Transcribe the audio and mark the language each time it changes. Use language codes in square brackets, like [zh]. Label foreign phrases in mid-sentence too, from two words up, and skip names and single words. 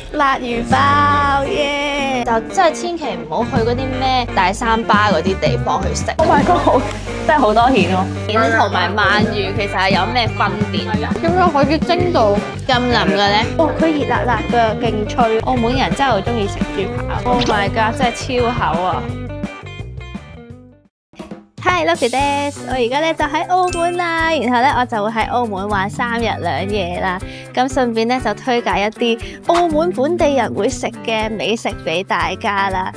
[yue] 辣魚包耶！就真係千祈唔好去嗰啲咩大三巴嗰啲地方去食。 [en] Oh my god， [yue] 真係好多蜆咯！蜆同埋鰻魚其實係有咩分別㗎？點解可以蒸到咁腍嘅咧？哇！佢熱辣辣嘅，勁脆。澳門人真係好中意食豬扒。 [en] Oh my god， [yue] 真係超厚啊！ Hi，Lucky Des，我而家咧就喺澳門啦，然後咧我就會喺澳門玩3日2夜啦。咁順便咧就推介一啲澳門本地人會食嘅美食俾大家啦。